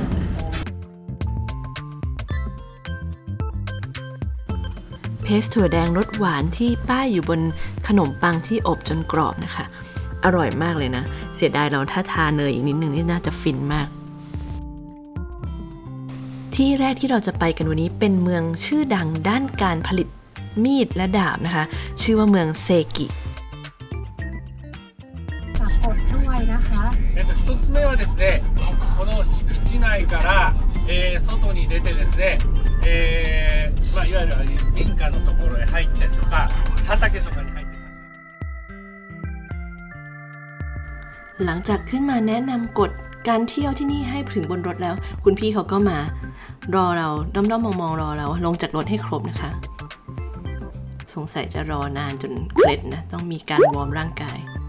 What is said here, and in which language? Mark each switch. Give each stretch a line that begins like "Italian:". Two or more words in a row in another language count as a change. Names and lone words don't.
Thai: เพสถั่วแดงรสหวานที่ป้ายอยู่บนขนมปังที่อบจนกรอบนะคะอร่อยมากเลยนะเสียดายเราถ้าทาเนยอีกนิดนึงนี่น่าจะฟินมากที่แรกที่เราจะไปกันวันนี้เป็นเมืองชื่อดังด้านการผลิตมีดและดาบนะคะชื่อว่าเมืองเซกิ อบด้วยนะคะ
Japanese: 1 つ目はですねこの敷地内から外に出てですねいわゆる民家のところへ入ったりとか畑とかに入って
Thai: หลังจากขึ้นมาแนะนำกฎการเที่ยวที่นี่ให้ถึงบนรถแล้วคุณพี่เขาก็มารอเราด้อมๆมองๆรอเราลงจากรถให้ครบนะคะสงสัยจะรอนานจนเคล็ดนะต้องมีการวอร์มร่างกาย